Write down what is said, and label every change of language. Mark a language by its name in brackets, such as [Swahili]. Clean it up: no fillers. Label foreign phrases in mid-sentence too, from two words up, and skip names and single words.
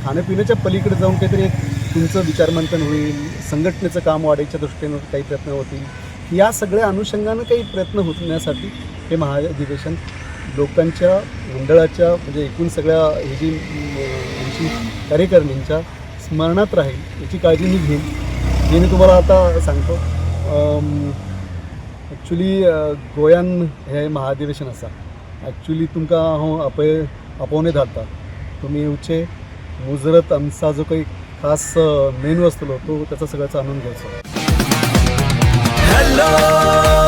[Marathi] खाण्यापिण्याच्या पलीकडे जाऊन काहीतरी एक तुमचं विचारमंथन होईल, संघटनेचं काम वाढायच्या दृष्टीनं काही प्रयत्न होतील, या सगळ्या अनुषंगानं काही प्रयत्न होण्यासाठी हे महाअधिवेशन लोकांच्या मंडळाच्या म्हणजे एकूण सगळ्या हे जी आमची कार्यकारिणींच्या स्मरणात राहील याची काळजी मी घेईन। जे मी तुम्हाला आता सांगतो, [Konkani] ॲक्च्युली गोंयान हे महाअधिवेशन आसा, ॲक्च्युली तुमकां हांव आपोवनूच धाडटा, तुमी येवचे, मुजरत आमचा जो काही खास मेनू आसतलो तो [Marathi] त्याचा सगळ्याचा आनंद घ्यायचो।